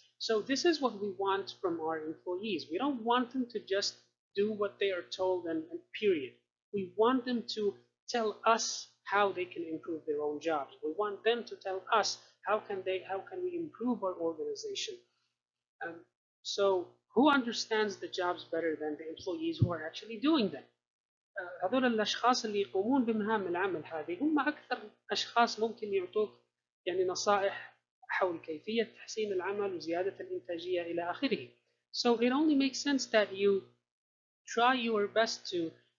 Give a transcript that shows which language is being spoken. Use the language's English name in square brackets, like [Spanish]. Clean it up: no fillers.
[English] So this is what we want from our employees. We don't want them to just do what they are told and period. We want them to tell us how they can improve their own jobs. We want them to tell us how can we improve our organization. So who understands the jobs better than the employees who are actually doing them? [Arabic] هذول الأشخاص اللي يقومون بمهام العمل هذه هم أكثر أشخاص ممكن يعطوك نصائح حول كيفية تحسين العمل وزيادة الإنتاجية إلى آخره. [English] So it only makes sense that you try your best to